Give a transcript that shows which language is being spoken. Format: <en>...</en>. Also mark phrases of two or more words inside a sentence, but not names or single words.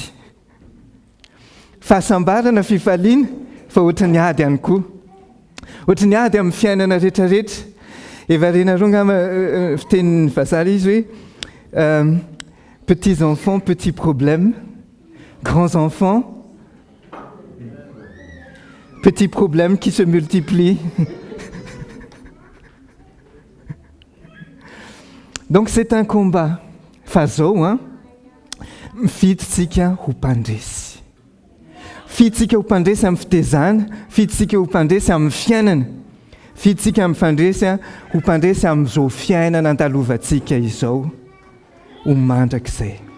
<mg>Fahasambarana fifaliana fa ohatra ny ady ihany koa. Ohatra ny ady amin'ny fiainana rehetrarehetra. Efa renareo ngamba fitenin'ny vazaha izy hoe</mg> <fr>petits enfants, petits problèmes, grands enfants, petits problèmes qui se multiplient. Donc c'est un combat.</fr> <mg>Fa zao mifiditsika ho mpandresy. Fiditsika ho mpandresy amin'ny fitezana, fiditsika ho mpandresy amin'ny fiainana, fiditsika amin'ny fandresy ho mpandresy amin'izao fiainana andalovantsika izao ho mandrakizay.</mg>